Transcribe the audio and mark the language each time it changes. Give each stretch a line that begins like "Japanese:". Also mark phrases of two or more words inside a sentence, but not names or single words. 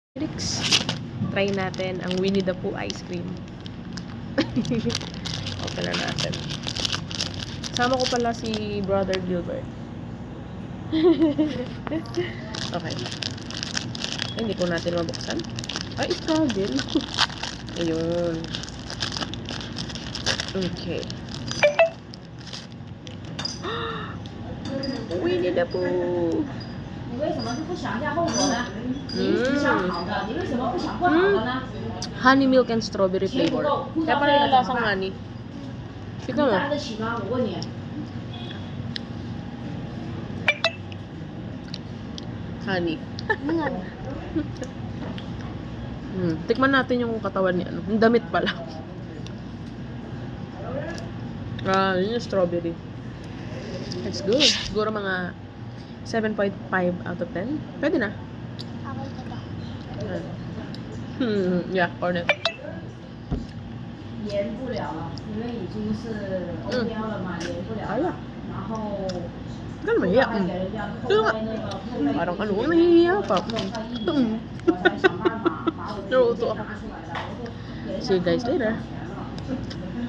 Filipino: Next, try natin ang Winnie the Pooh
English: ice cream.
Filipino: Open na natin. Sama ko pala si Brother Gilbert. Okay. Ay, hindi po natin mabuksan. Ay, ikaw din. Ayun. Okay. Winnie the Pooh.
Chinese: 你为什么就不想一下后果呢？你一直想好的，你为什么不想不好的呢？
English: Honey milk and strawberry flavor.
Filipino: Kaya parang lasang honey.
Chinese: 你
Filipino: Tignan mo.
Chinese: 担得起吗？我问你。
Filipino: Honey. Tikman natin yung katawan niya. Yung damit pala. Yun yung strawberry.
English: It's good.
Filipino: Siguro mga 7.5
English: out of
Filipino: 10. Pwede na.
English: Yeah, cornet.
Chinese: 延不了了，因为已经是欧标了嘛，延不了了。然后
Filipino: Ganun mahiya.
Chinese: 给人家扣
Filipino: Ito nga.
Chinese: 在那个配
Filipino: Parang ano, mahihiya pa.
Chinese: 我才想办法把我的
Filipino: Naruto ako.
Chinese: 拿出来的。我说给人家
English: See you guys later.
Chinese: 钱了